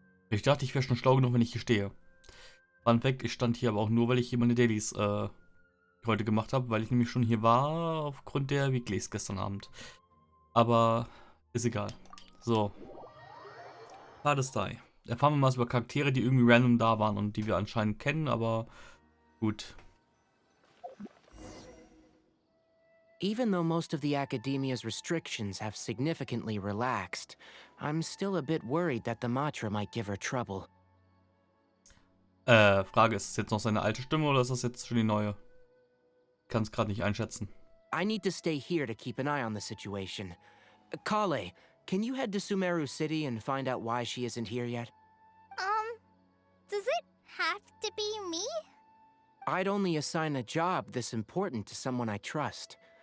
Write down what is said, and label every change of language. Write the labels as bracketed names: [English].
[German] Ich dachte, ich wäre schon schlau genug, wenn ich hier stehe. Fun Fact, ich stand hier aber auch nur, weil ich hier meine Dailies, heute gemacht habe, weil ich nämlich schon hier war, aufgrund der Weeklies gestern Abend. Aber ist egal. So, Palestine. Erfahren wir mal was über Charaktere, die irgendwie random da waren und die wir anscheinend kennen, aber gut. [English] Even though most of the academia's restrictions have significantly relaxed, I'm still a bit worried that the Matra might give her trouble. [German] Frage, ist es jetzt noch seine alte Stimme oder ist das jetzt schon die neue? Kann es gerade nicht einschätzen. [English] I need to stay here to keep an eye on the situation. Kale, can you head to Sumeru City and find out why she isn't here yet? Um, does it have to be me? I'd only assign a job this important to someone I trust.